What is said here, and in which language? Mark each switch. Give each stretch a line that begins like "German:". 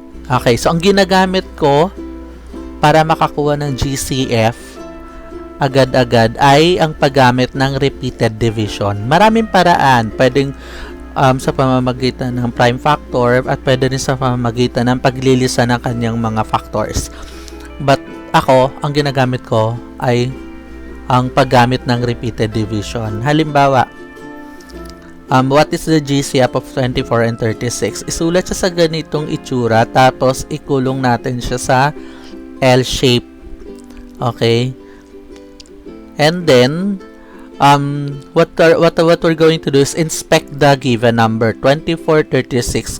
Filipino: Okay, so ang ginagamit ko para makakuha ng GCF agad-agad ay ang paggamit ng repeated division. Maraming paraan. Pwedeng sa pamamagitan ng prime factor at pwede rin sa pamamagitan ng paglilista ng kanyang mga factors. But ako, ang ginagamit ko ay ang paggamit ng repeated division.
English: Halimbawa, what is the GCF of 24 and 36?
Filipino: Isulat siya sa ganitong itsura, tapos ikulong natin siya sa L shape. Okay?
English: And then, what we're going to do is inspect the given number 24, 36.